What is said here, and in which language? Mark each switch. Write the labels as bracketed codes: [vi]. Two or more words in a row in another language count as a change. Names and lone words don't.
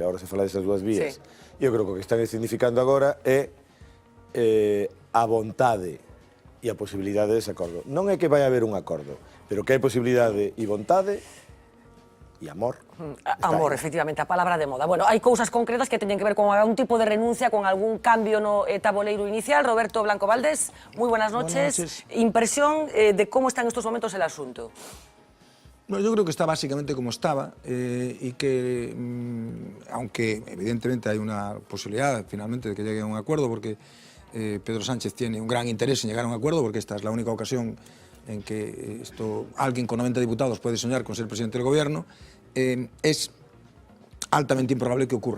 [gl] Agora se fala desas dúas vías. Eu creo que o que están significando agora é a vontade e a posibilidade dese acordo. Non é que vai haber un acordo, pero que hai posibilidade e vontade e amor. Amor, efectivamente, a palabra de moda. Bueno, hai cousas concretas que teñen que ver con algún tipo de renuncia, con algún cambio no taboleiro inicial. [es] Roberto Blanco Valdés, moi buenas noches. Impresión de cómo está en estos momentos el asunto. Bueno, yo creo que está básicamente como estaba y que, aunque evidentemente hay una posibilidad finalmente de que llegue a un acuerdo, porque Pedro Sánchez tiene un gran interés en llegar a un acuerdo, porque esta es la única ocasión en que alguien con 90 diputados puede soñar con ser presidente del gobierno, es altamente improbable que ocurra.